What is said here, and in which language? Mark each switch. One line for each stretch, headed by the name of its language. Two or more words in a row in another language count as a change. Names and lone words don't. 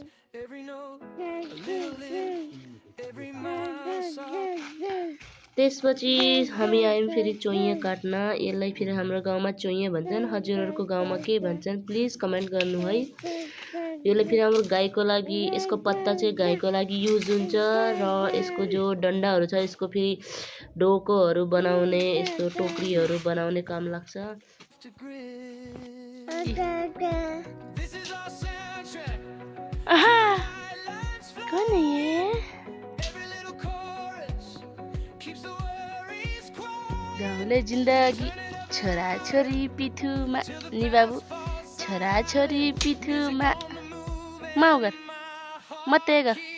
English: Every note, a little lift, every mile song.
Nepali: त्यसपछि हामी आयौँ फेरि चोइए काट्न। यसलाई फेरि हाम्रो गाउँमा चोइए भन्छन्, हजुरहरूको गाउँमा के भन्छन्
English: please comment
Nepali: गर्नु है। यसले फेरि हाम्रो गाईको लागि, यसको पत्ता चाहिँ गाईको लागि युज हुन्छ र यसको जो डन्डाहरू छ यसको फेरि डोकोहरू बनाउने, यस्तो टोकरीहरू बनाउने काम लाग्छ।
Hindi: कौन है ये?
Nepali: गाउँले जिन्दगी छोरा छोरी पिठुमा नि बाबु, छोरा छोरी पिठुमा माउ गर मते गर।